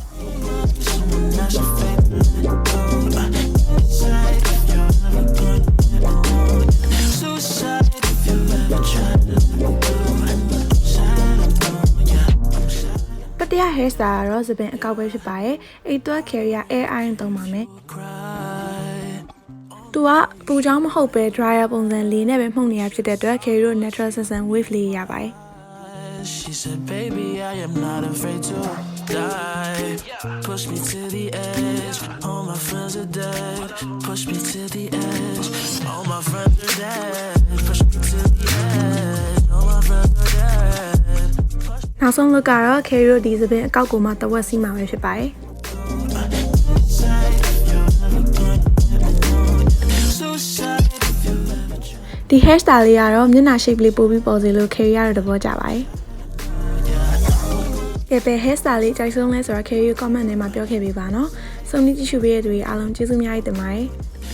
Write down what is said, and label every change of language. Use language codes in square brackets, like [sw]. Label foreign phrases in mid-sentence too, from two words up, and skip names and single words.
[my] တတိယ hairstyle ကတော့စပင်အကောက်ပဲဖြစ်ပါတယ်အဲ့တော့ Carrie က [en] air iron [my] သုံးပါမယ်သူကပူချောင်းမဟုတ်ပဲ dryer ပုံစံလေးနဲ့ပဲမှုန့်နေရ ဖြစ်တဲ့အတွက် Carrie တို့ natural ဆန်ဆန် wave လေးရပါတယ် [en] She said baby I am not afraid to die Push me to the edge All my friends are dead [my] Push me to the edge All my friends are dead Push me to the edge All my friends are dead နောက်ဆုံး look ကတော့ Carrie တို့ဒီစပင်အကောက်ကိုမှတဝက်စီးမှာပဲဖြစ်ပါတယ် ဒီ hairstyle လေးကတော့မျက်နှာ shape လေးပို့ပြီးပေါ်စေလို့ Carrie ရတဲ့သဘောကျပါတယ်ကဲပဲ hairstyle လေးကြိုက်ဆုံးလဲဆိုတော့ Carrie ကို comment ထဲမှာပြောခဲ့ပေးပါနော်။ဆုံးဖြတ်ကြည့်ရှုပေးတဲ့သူတွေအားလုံးကျေးဇူးအများကြီးတင်ပါတယ်။